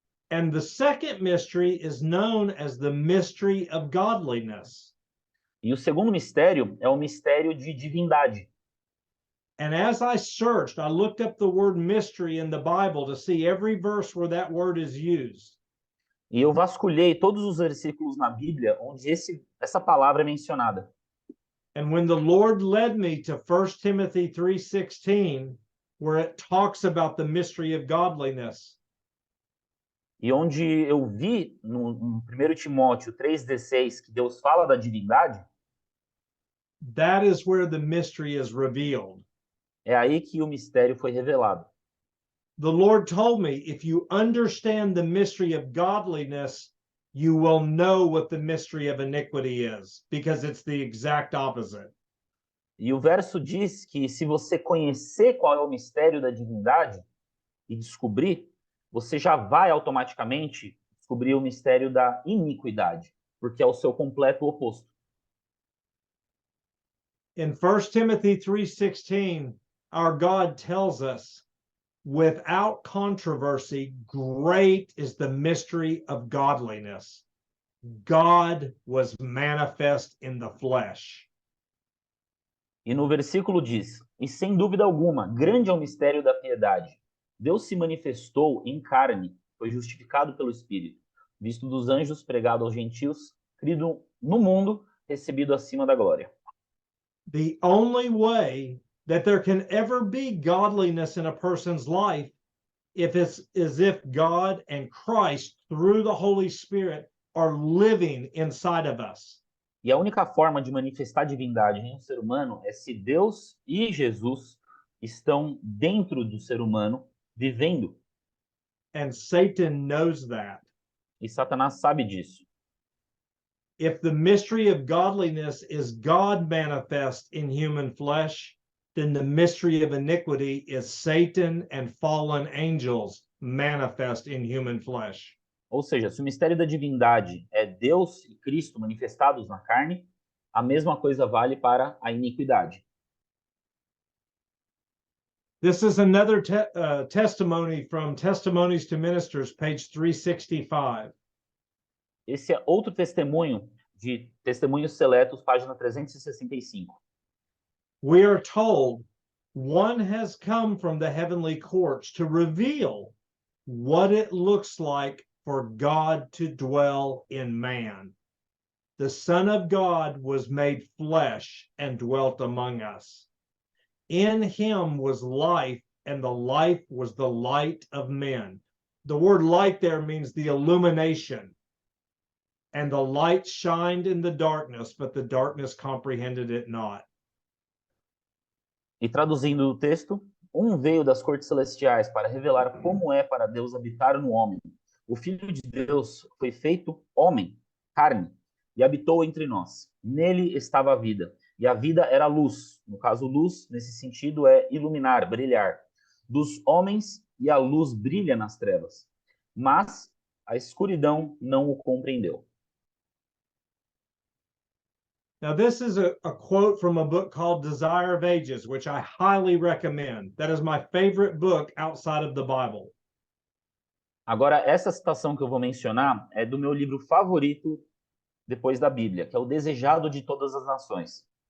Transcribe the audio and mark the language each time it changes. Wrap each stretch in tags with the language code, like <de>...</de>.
<en>And the second mystery is known as the mystery of godliness.</en> <pt>E o segundo mistério é o mistério de divindade.</pt> <en>And as I searched, I looked up the word mystery in the Bible to see every verse where that word is used.</en> <pt>E eu vasculhei todos os versículos na Bíblia onde essa palavra é mencionada.</pt> <en>And when the Lord led me to 1 Timothy 3:16, where it talks about the mystery of godliness.</en> <pt>E onde eu vi no 1 Timóteo 3:16 que Deus fala da divindade,</pt> <en>that is where the mystery is revealed.</en> <pt>É aí que o mistério foi revelado.</pt> <en>The Lord told me, if you understand the mystery of godliness, you will know what the mystery of iniquity is, because it's the exact opposite.</en> <pt>E o verso diz que se você conhecer qual é o mistério da divindade e descobrir, você já vai automaticamente descobrir o mistério da iniquidade, porque é o seu completo oposto.</pt> <en>In 1 Timothy 3:16, our God tells us, without controversy, great is the mystery of godliness. God was manifest in the flesh.</en> <pt>E no versículo diz, e sem dúvida alguma, grande é o mistério da piedade. Deus se manifestou em carne, foi justificado pelo Espírito, visto dos anjos, pregado aos gentios, crido no mundo, recebido acima da glória.</pt> <en>The only way that there can ever be godliness in a person's life is if God and Christ, through the Holy Spirit, are living inside of us.</en> <pt>E a única forma de manifestar divindade em um ser humano é se Deus e Jesus estão dentro do ser humano, vivendo.</pt> <en>And Satan knows that.</en> <pt>E Satanás sabe disso.</pt> <en>If the mystery of godliness is God manifest in human flesh, then the mystery of iniquity is Satan and fallen angels manifest in human flesh.</en> <pt>Ou seja, se o mistério da divindade é Deus e Cristo manifestados na carne, a mesma coisa vale para a iniquidade.</pt> <en>This is another testimony from Testimonies to Ministers, page 365.</en> <pt>Esse é outro testemunho de Testemunhos Seletos, página 365.</pt> <en>We are told one has come from the heavenly courts to reveal what it looks like for God to dwell in man. the Son of God was made flesh and dwelt among us. In him was life, and the life was the light of men. The word light there means the illumination. And the light shined in the darkness, but the darkness comprehended it not.</en> <pt>E traduzindo o texto, veio das cortes celestiais para revelar como é para Deus habitar no homem. O Filho de Deus foi feito homem, carne, e habitou entre nós. Nele estava a vida, e a vida era luz. No caso, luz, nesse sentido, é iluminar, brilhar. Dos homens, e a luz brilha nas trevas. Mas a escuridão não o compreendeu.</pt> <en>Now, this is a quote from a book called Desire of Ages, which I highly recommend. That is my favorite book outside of the Bible.</en> <pt>Agora, essa citação que eu vou mencionar é do meu livro favorito depois da Bíblia, que é O Desejado de Todas as Nações.</pt>